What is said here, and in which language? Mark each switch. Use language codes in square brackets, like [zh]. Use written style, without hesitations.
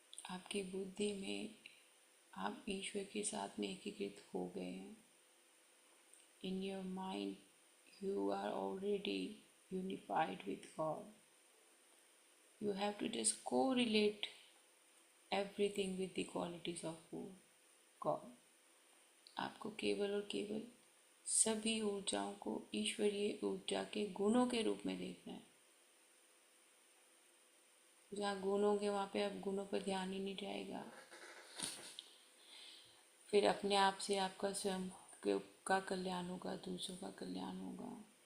[hi] आपकी बुद्धि में आप ईश्वर के साथ में एकीकृत हो गए हैं. [en] In your mind you are already unified with God. You have to just correlate everything with the qualities of God. [hi] आपको केवल और केवल सभी ऊर्जाओं को ईश्वरीय ऊर्जा के गुणों के रूप में देखना है. जहाँ गुण होंगे वहाँ पे अब गुणों पर ध्यान ही नहीं जाएगा. फिर अपने आप से आपका स्वयं का कल्याण होगा, दूसरों का कल्याण होगा.